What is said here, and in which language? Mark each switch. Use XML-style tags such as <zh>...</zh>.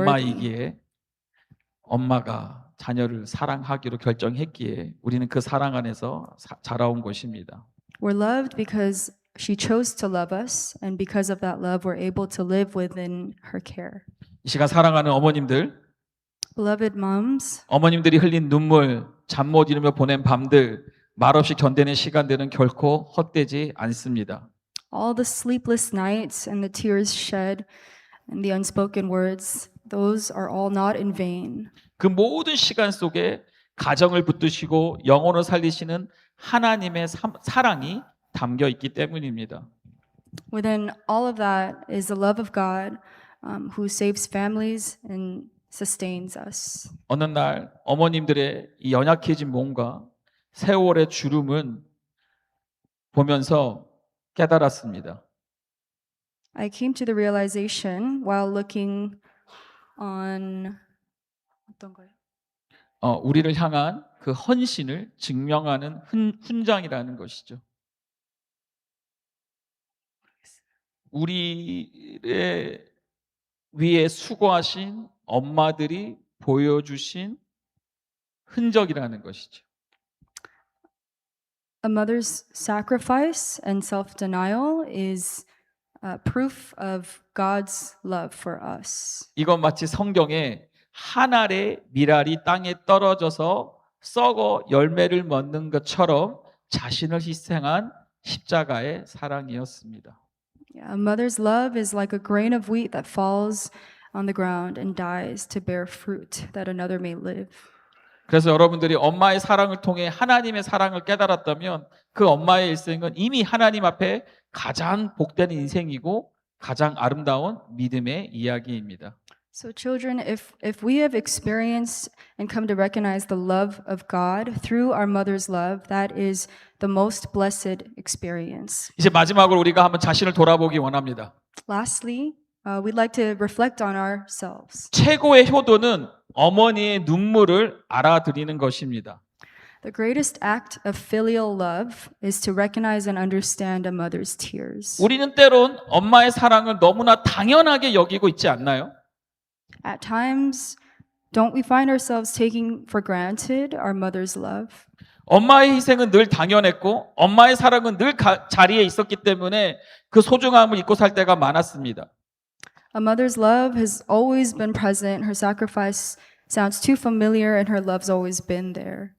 <ko>엄마이기에 엄마가 자녀를 사랑하기로 결정했기에 우리는 그 사랑 안에서 자라온 것입니다.</ko> <en>We're loved because she chose to love us, and because of that love, we're able to live within her care.</en> <ko>이 시간 사랑하는 어머님들,</ko> <en>Beloved moms,</en> <ko>어머님들이 흘린 눈물, 잠 못 이루며 보낸 밤들, 말없이 견디는 시간들은 결코 헛되지 않습니다.</ko> <en>all the sleepless nights and the tears shed and the unspoken words, those are all not in vain.</en> <ko>그 모든 시간 속에 가정을 붙드시고 영혼을 살리시는 하나님의 사랑이 담겨 있기 때문입니다.</ko> <en>Within all of that is the love of God, who saves families and sustains us.</en> <ko>어느 날 어머님들의 이 연약해진 몸과 세월의 주름은 보면서 깨달았습니다.</ko> <en>I came to the realization while looking on</en> <ko>어떤가요? 우리를 향한 그 헌신을 증명하는 훈장이라는 것이죠. 우리의 위에 수고하신 엄마들이 보여주신 흔적이라는 것이죠.</ko> <en>A mother's sacrifice and self-denial is proof of God's love for us.</en> <ko>이건 마치 성경에 한 알의 밀알이 땅에 떨어져서 썩어 열매를 맺는 것처럼 자신을 희생한 십자가의 사랑이었습니다.</ko> <en>Yeah, a mother's love is like a grain of wheat that falls on the ground and dies to bear fruit that another may live.</en> <ko>그래서 여러분들이 엄마의 사랑을 통해 하나님의 사랑을 깨달았다면 그 엄마의 일생은 이미 하나님 앞에 가장 복된 인생이고 가장 아름다운 믿음의 이야기입니다.</ko> <en>So children, if we have experienced and come to recognize the love of God through our mother's love, that is the most blessed experience.</en> <ko>이제 마지막으로 우리가 한번 자신을 돌아보기 원합니다.</ko> <en>Lastly, we'd like to reflect on ourselves.</en> <ko>최고의 효도는 어머니의 눈물을 알아들이는 것입니다.</ko> <en>The greatest act of filial love is to recognize and understand a mother's tears.</en> <ko>우리는 때론 엄마의 사랑을 너무나 당연하게 여기고 있지 않나요?</ko> <en>At times, don't we find ourselves taking for granted our mother's love?</en> <ko>엄마의 희생은 늘 당연했고 엄마의 사랑은 늘 자리에 있었기 때문에 그 소중함을 잊고 살 때가 많았습니다.</ko> <en>A mother's love has always been present. Her sacrifice sounds too familiar, and her love's always been there.</en>